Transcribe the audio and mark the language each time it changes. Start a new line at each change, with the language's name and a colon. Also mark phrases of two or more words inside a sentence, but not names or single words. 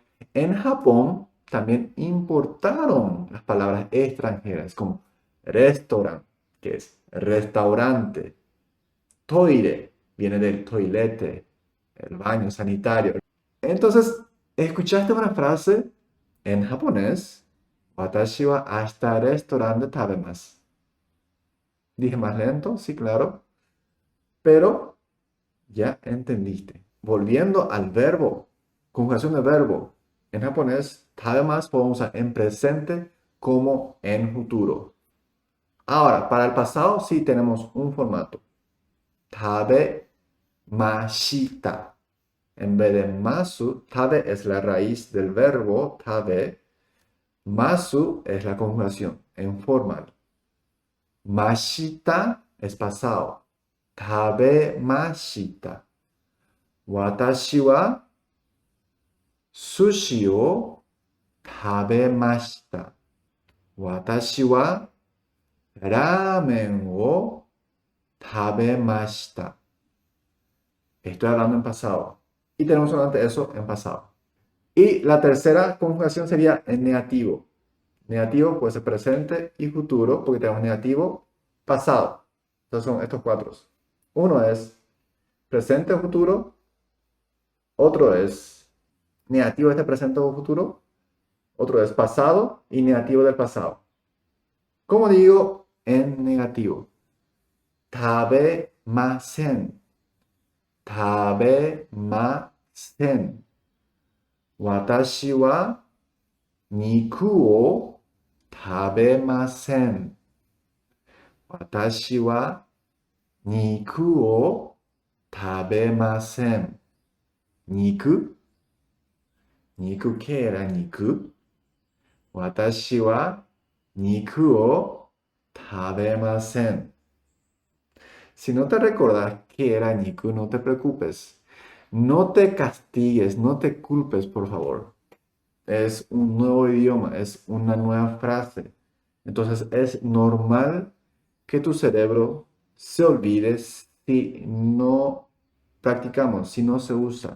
Spanish: En Japón también importaron las palabras extranjeras como restaurant, que es restaurante, toire, viene del toilette, el baño sanitario. Entonces, escuchaste una frase en japonés,
Japanese: 私は明日レストラン食べます.
Spanish: Dije más lento, sí, claro, pero ya entendiste. Volviendo al verbo, conjugación de verbo. En japonés, tabemasu podemos usar en presente como en futuro. Ahora, para el pasado sí tenemos un formato. Tabemashita. En vez de masu, tabe es la raíz del verbo tabe. Masu es la conjugación en formal. Mashita es pasado.
Japanese: 食べました。私は寿司を食べました. 私はラーメンを食べました.
Spanish: Estoy hablando en pasado. Y tenemos solamente eso en pasado. Y la tercera conjugación sería en negativo. Negativo puede ser presente y futuro, porque tenemos negativo, pasado. Entonces son estos 4. Uno es presente o futuro. Otro es negativo de presente o futuro. Otro es pasado y negativo del pasado. ¿Cómo digo en negativo? Tabemasen. Tabemasen.
Japanese: 私は肉を食べません. 私は肉を食べません.
Spanish: Niku. Niku, ¿qué era niku?
Japanese: 私は肉を食べません.
Spanish: Si no te recordás qué era niku, no te preocupes. No te castigues, no te culpes, por favor. Es un nuevo idioma, es una nueva frase. Entonces es normal que tu cerebro se olvide si no practicamos, si no se usa.